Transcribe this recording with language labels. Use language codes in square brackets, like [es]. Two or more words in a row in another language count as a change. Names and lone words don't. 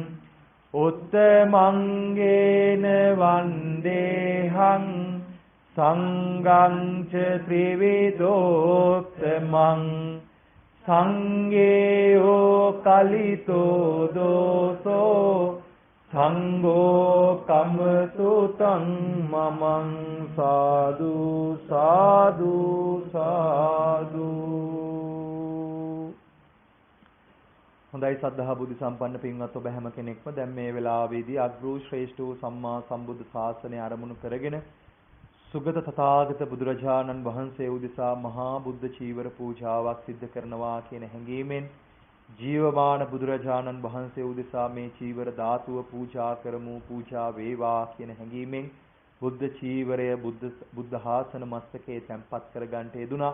[pi] उत्तमंगेन वन्देहं संगं च त्रिविधोत्तमं संगेयो कलितो दोषो සංඝෝ කමතු තං මමං සාදු සාදු සාදු. [si] හොඳයි සද්ධා බුද්ධ සම්පන්න පින්වත් ඔබ හැම කෙනෙක්ම දැන් මේ වෙලාවේදී අග්‍රෝ ශ්‍රේෂ්ඨ වූ සම්මා සම්බුද්ධ ශාසනය ආරමුණු කරගෙන සුගත තථාගත බුදුරජාණන් වහන්සේ උදෙසා මහා බුද්ධ චීවර පූජාවක් සිද්ධ කරනවා කියන හැඟීමෙන් ජීවමාන බුදුරජාණන් වහන්සේ උදෙසා මේ චීවර ධාතුව පූජා කරමු, පූජා වේවා කියන හැඟීමෙන් බුද්ධ චීවරය බුද්ධ ආසන මස්තකයේ තැන්පත් කරගන්නට යෙදුනා.